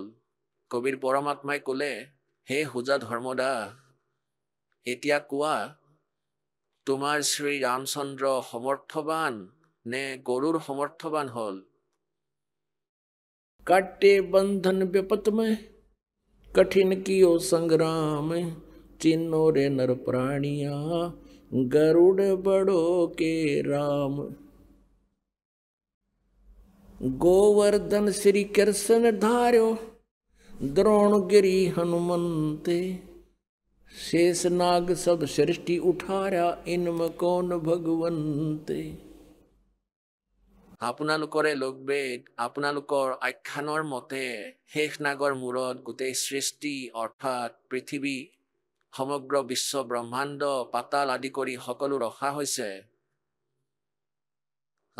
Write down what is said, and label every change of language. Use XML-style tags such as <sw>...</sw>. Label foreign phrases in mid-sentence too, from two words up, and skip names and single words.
<as>কবিৰ পৰমাত্মাই ক'লে, হে হোজা ধৰ্মদা, এতিয়া কোৱা তোমাৰ শ্ৰী ৰামচন্দ্ৰ সমৰ্থবান নে গৰুড় সমৰ্থবান হ'ল?</as> <hi>काटे बंधन विपत में कठिन किय संग्राम, चिन्हो रे नर प्राणिया गरुड़ बड़ो के राम। गोवर्धन श्री कृष्ण धार्यो द्रोणगिरी हनुमंते, शेष नाग सब सृष्टि उठारा इनमें कौन भगवंते।</hi> <as>আপোনালোকৰে লোকবেদ, আপোনালোকৰ আখ্যানৰ মতে শেষ নাগৰ মূৰত গোটেই সৃষ্টি অৰ্থাৎ পৃথিৱী, সমগ্ৰ বিশ্ব ব্ৰহ্মাণ্ড, পাতাল আদি কৰি সকলো ৰখা হৈছে।</as>